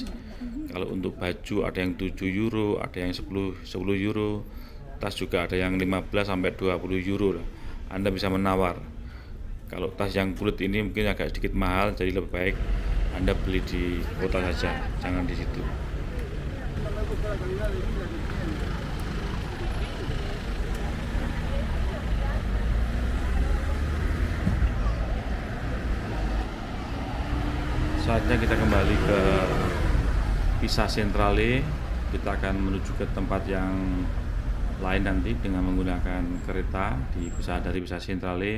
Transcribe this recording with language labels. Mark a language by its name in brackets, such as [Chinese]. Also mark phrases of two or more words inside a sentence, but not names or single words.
[Indonesian] Kalau untuk baju ada yang 7 euro, ada yang 10 euro. Tas juga ada yang 15 sampai 20 euro. Anda bisa menawar. Kalau tas yang kulit ini mungkin agak sedikit mahal, jadi lebih baik Anda beli di kota saja, jangan di situ. [Spanish] No me gusta la calidad de vida que tiene. [Indonesian] Saatnya kita kembali ke Pisa Centrale. Kita akan menuju ke tempat yang lain nanti dengan menggunakan kereta dari Pisa Centrale.